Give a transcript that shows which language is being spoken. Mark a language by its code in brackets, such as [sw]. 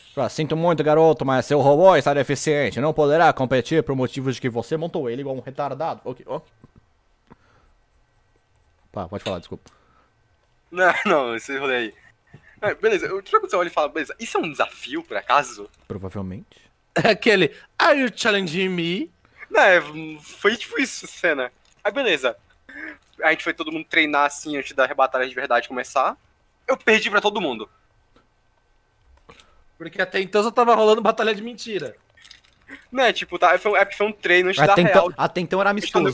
[pt] Sinto muito, garoto, mas seu robô está deficiente. Não poderá competir por motivos de que você montou ele igual um retardado. Ok, ok. Pá, pode falar, desculpa. Não, esse rolê aí. Beleza, tipo, quando você olha e fala, beleza, isso é um desafio, por acaso? Provavelmente. É aquele, [en] are you challenging me? [pt] Não, foi tipo isso, cena. Aí beleza. A gente foi todo mundo treinar assim antes da batalha de verdade começar. Eu perdi pra todo mundo. Porque até então só tava rolando batalha de mentira. Né, tipo, tá, foi um treino antes da real. Até então era antes do torneio